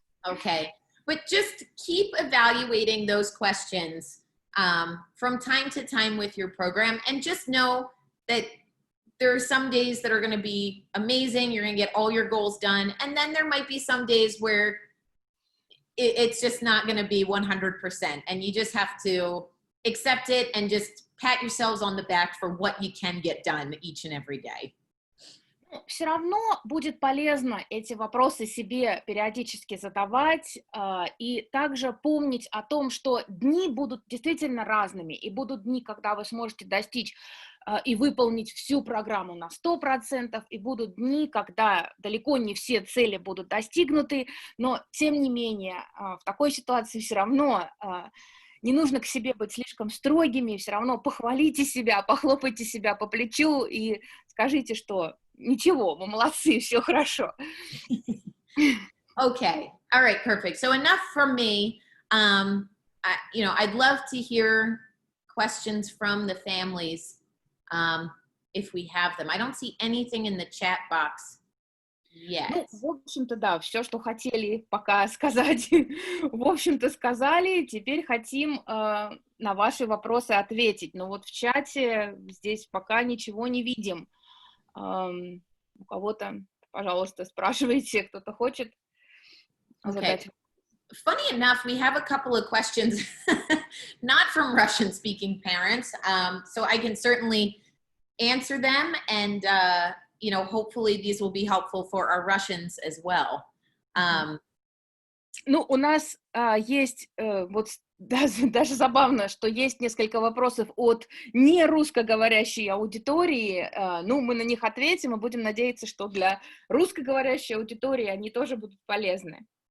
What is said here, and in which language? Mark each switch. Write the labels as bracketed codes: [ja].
[en] Okay. But just keep evaluating those questions from time to time with your program, and just know that there are some days that are going to be amazing. You're going to get all your goals done. And then there might be some days where it's just not going to be 100%. And you just have to accept it and just pat yourselves on the back for what you can get done each and every day. [ru] Все равно будет полезно эти вопросы себе периодически задавать и также помнить о том, что дни будут действительно разными, и будут дни, когда вы сможете достичь и выполнить всю программу на 100%, и будут дни, когда далеко не все цели будут достигнуты, но, тем не менее, в такой ситуации все равно не нужно к себе быть слишком строгими, все равно похвалите себя, похлопайте себя по плечу и скажите, что ничего, вы молодцы, все хорошо. [en] Okay. All right. Perfect. So enough from me. I'd love to hear questions from the families if we have them. I don't see anything in the chat box yet. [ru] Ну, в общем-то, да, все, что хотели пока сказать, в общем-то, сказали. Теперь хотим на ваши вопросы ответить. Но вот в чате здесь пока ничего не видим. У кого-то, пожалуйста, спрашивайте, кто-то хочет задать. [en] Funny enough, we have a couple of questions, not from Russian-speaking parents, so I can certainly answer them, and hopefully these will be helpful for our Russians as well. [ru] Ну, у нас есть, вот даже забавно, что есть несколько вопросов от не русскоговорящей аудитории. Ну, мы на них ответим и будем надеяться, что для русскоговорящей аудитории они тоже будут полезны.